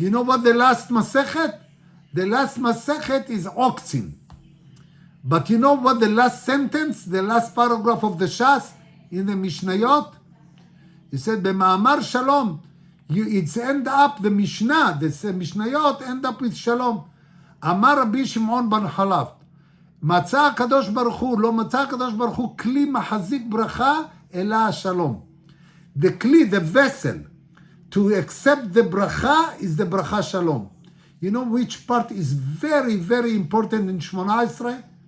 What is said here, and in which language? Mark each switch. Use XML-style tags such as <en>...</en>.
<en>You know what the last Masechet? The last Masechet is Oxin. But you know what the last sentence, the last paragraph of the Shas in the Mishnayot? He said,</en> <he>B'ma'amar Shalom.</he> <en>It's end up, the Mishnah, the Mishnayot end up with Shalom.</en> <he>Amar Rabbi Shimon bar Halaf. מצא הקדוש ברוך הוא, לא מצא הקדוש ברוך הוא כלי מחזיק ברכה, אלא השלום.</he> <en>The kli, the vessel, to accept the bracha is the bracha shalom. You know which part is very, very important in 18?</en>